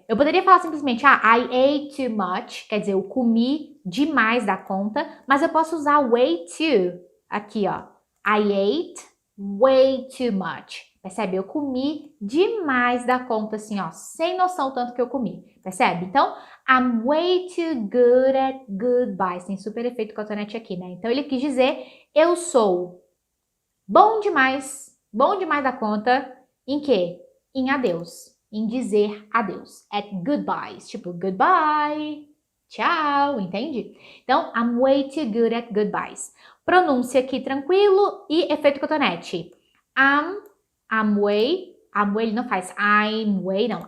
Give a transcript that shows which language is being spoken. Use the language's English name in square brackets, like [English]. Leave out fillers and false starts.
[Portuguese] Eu poderia falar simplesmente, [English] I ate too much, [Portuguese] quer dizer, eu comi demais da conta, mas eu posso usar [English] way too [Portuguese] aqui, ó. [English] I ate way too much. [Portuguese] Percebe? Eu comi demais da conta, assim, ó, sem noção tanto que eu comi. Percebe? [English] Então, I'm way too good at goodbyes. [Portuguese] Tem super efeito cotonete aqui, né? Então, ele quis dizer, eu sou bom demais da conta em quê? Em adeus. Em dizer adeus. [English] At goodbyes. [Portuguese] Tipo, goodbye. Tchau, entende? [English] Então, I'm way too good at goodbyes. [Portuguese] Pronúncia aqui tranquilo e efeito cotonete. [English] I'm way [Portuguese] ele não faz I'm way, não.